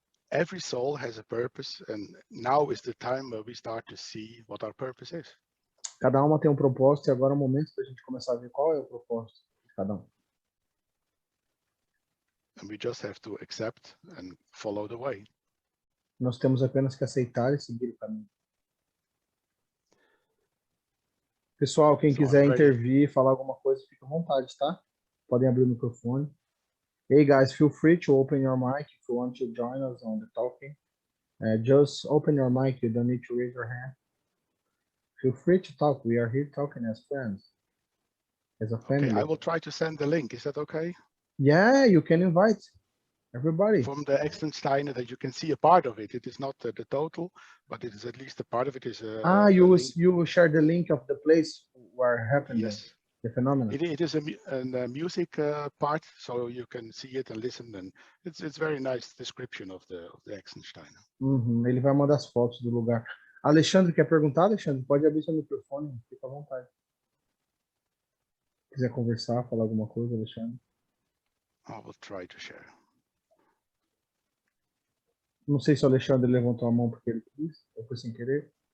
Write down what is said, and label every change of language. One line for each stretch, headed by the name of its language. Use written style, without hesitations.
English: Every soul has a purpose, and now is the time where we start to see what our purpose is.
Portuguese: Cada alma tem um propósito e agora é o momento da gente começar a ver qual é o propósito de cada um.
English: And we just have to accept and follow the way.
Portuguese: Nós temos apenas que aceitar e seguir o caminho. Pessoal, quem
English: So I'm
Portuguese: quiser
English: ready.
Portuguese: intervir, falar alguma coisa, fica à vontade, tá? Podem abrir o microfone.
English: Hey guys, feel free to open your mic if you want to join us on the talking. Just open your mic, you don't need to raise your hand. Feel free to talk. We are here talking as friends, as a family. Okay, I will try to send the link. Is that okay? Yeah, you can invite everybody. From the Extensteiner, that you can see a part of it. It is not the total, but it is at least a part of it. Is you will share the link of the place where happened. Yes. The phenomenon. It is a music part, so you can see it and listen, and it's very nice description of the Extensteiner.
Portuguese: Ele vai mandar as fotos do lugar. Alexandre, quer perguntar, Alexandre? Pode abrir seu microfone, fica à vontade. Se quiser conversar, falar alguma coisa, Alexandre.
English: I will try to share.
Portuguese: Não sei se o Alexandre levantou a mão porque ele quis, ou foi sem querer.